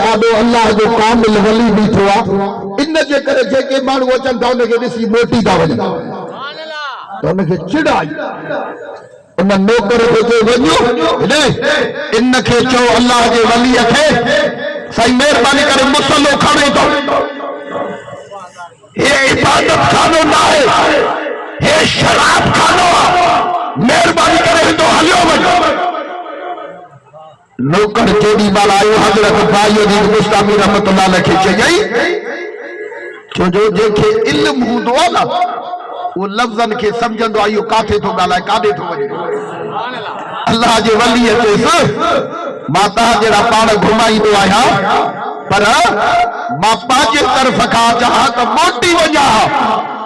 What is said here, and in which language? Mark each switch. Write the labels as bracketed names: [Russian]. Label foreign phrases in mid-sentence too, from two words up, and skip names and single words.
[Sindhi] आॾो अल्लाह जो कामिल वली बीठो आहे इन जे करे जेके माण्हू अचनि था उनखे ॾिसी मोटी था वञनि त उनखे चिड़ आई उन नौकर खे चयो वञो इनखे चओ अल्लाह जे वलीअ खे साईं महिरबानी करे मुसलो खणे थो हे इबादत खानो ना है हे शराब खानो मेहरबानी करे तो हलियो वञो नौकर जेॾी महिल आयो हज़रत बायज़ीद बुस्तामी [Arabic] رحمة الله عليه [Sindhi] खे चयई छो जो जंहिंखे इल्म हूंदो आहे न वो लफ़्ज़नि खे सम्झंदो आहे इहो काथे थो ॻाल्हाए काॾे थो वञे अल्लाह जे वलीअ चयसि मां तव्हां जहिड़ा पाण घुमाईंदो आहियां पर मां पंहिंजे तरफ़ खां चाहियां त मोटी वञा